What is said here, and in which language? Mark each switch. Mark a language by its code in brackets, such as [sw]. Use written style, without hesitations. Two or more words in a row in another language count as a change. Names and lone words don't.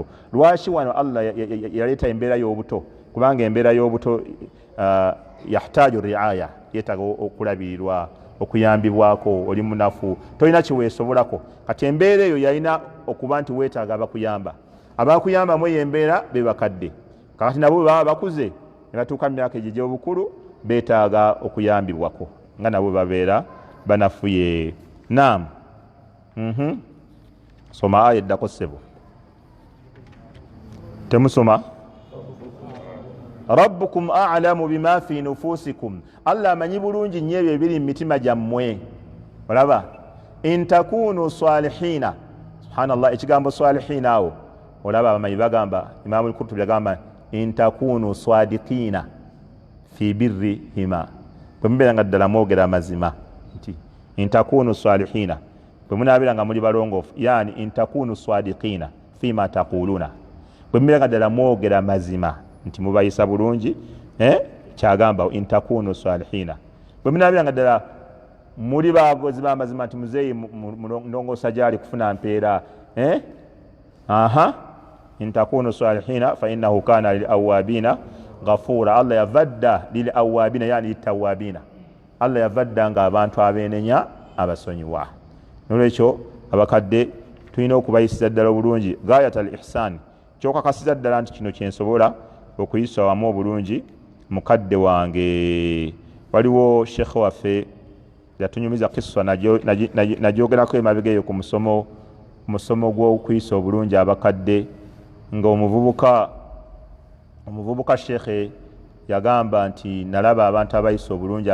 [lg] lwaki wano allah yaleeta embeera y'obuto kubanga embeera y'obuto [ar] يحتاج رعاية [lg] yeetaga okulabirirwa okuyambibwako oli munafu tolina kiweesobolako kati embeera eyo yalina okuba nti weetaaga abakuyamba mu eyo embeera be bakadde kakati nabo baba bakuze ne batuuka mu myaka egyo egy'obukulu beetaaga okuyambibwako nga nabo babeera banafuye naam soma aya eddako ssebo temusoma [ar] ربكم أعلم بما في نفوسكم [lg] allah amanyi bulungi nnyo ebyo ebiri mu mitima gyammwe olaba in [ar] تكونوا صالحين سبحان الله [lg] ekigambo salihina awo olaba abamanyi bagamba imamu al-Qurtubi yagamba [ar] إن تكونوا صادقين في [lg] birrihima bwe mubeera nga ddala mwogera amazima nti [ar] إن تكونوا صالحين [lg] bwe munabeera nga muli balongoofu yani [ar] إن تكونوا صادقين فيما تقولون [lg] bwe mubeera nga ddala mwogera mazima nti mubayisa bulungi kyagamba [ar] إن تكونوا صالحين [lg] bwe munabeera nga ddala muli bagozi b'amazima nti muzeeyi ndongoosa gyali kufuna mpeera [ar] إن تكونوا صالحين فإنه كان للأوابين غفورا [lg] allah yavadda [ar] للأوابين يعني للتوابين [lg] allah yavadda nga abantu abeenenya abasonyiwa nolwekyo abakadde tulina okubayisiza ddala obulungi [ar] غاية الإحسان [lg] kyokakasiza ddala nti kino kyensobola okuyisa wamu obulungi mukadde wange waliwo shekhe waffe yatunyumiza kisa nagyogerako emabega eyo ku musomo gw'okuyisa obulungi abakadde nga omuvubuka shekhe yagamba nti nalaba abantu abayisa obulungi